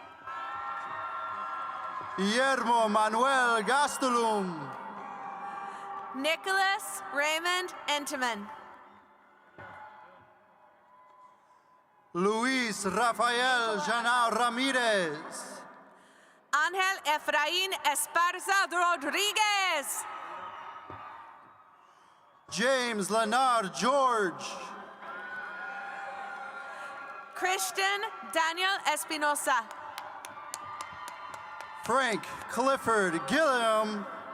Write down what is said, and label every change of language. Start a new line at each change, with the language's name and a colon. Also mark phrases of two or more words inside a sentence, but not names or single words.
Spanish: Guillermo Manuel Gastelum. Nicholas Raymond Enteman. Luis Rafael Janao Ramirez. Ángel Efraín Esparza Rodríguez. James Leonard George. Christian Daniel Espinosa. Frank Clifford Gilliam.